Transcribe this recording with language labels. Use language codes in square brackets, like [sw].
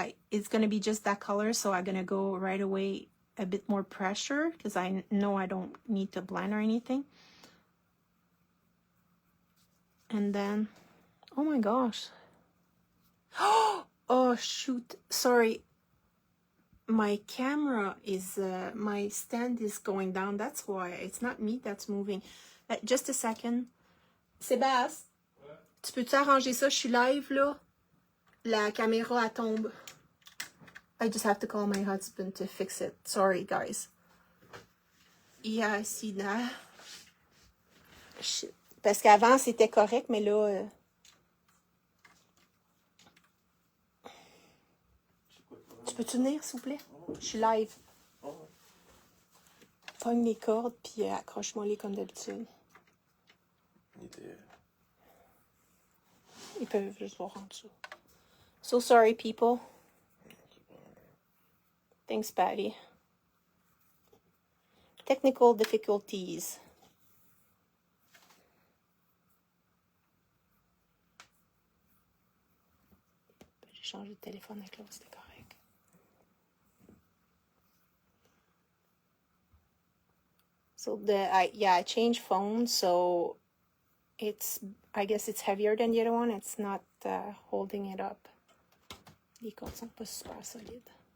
[en] It's gonna be just that color, so I'm gonna go right away a bit more pressure because I know I don't need to blend or anything. And then, oh my gosh. Oh shoot, sorry. My camera is, my stand is going down. That's why. It's not me that's moving. Just a second. [fr] Sébastien, tu peux-tu arranger ça? Je suis live là. La caméra elle tombe. [en] I just have to call my husband to fix it. Sorry, guys. Yeah, I see that. Shit. [fr] Parce qu'avant, c'était correct, mais là... Tu peux-tu venir, s'il vous plaît? Je suis live. Pogne les cordes, puis accroche-moi-les comme d'habitude. Ils peuvent juste voir en dessous. [en] So sorry, people. Thanks, Patty. Technical difficulties. [fr] J'ai changé de téléphone avec l'autre, c'était correct. [en] So I changed phones, so it's, I guess it's heavier than the other one. It's not holding it up. [fr] Les cordes sont pas super solides.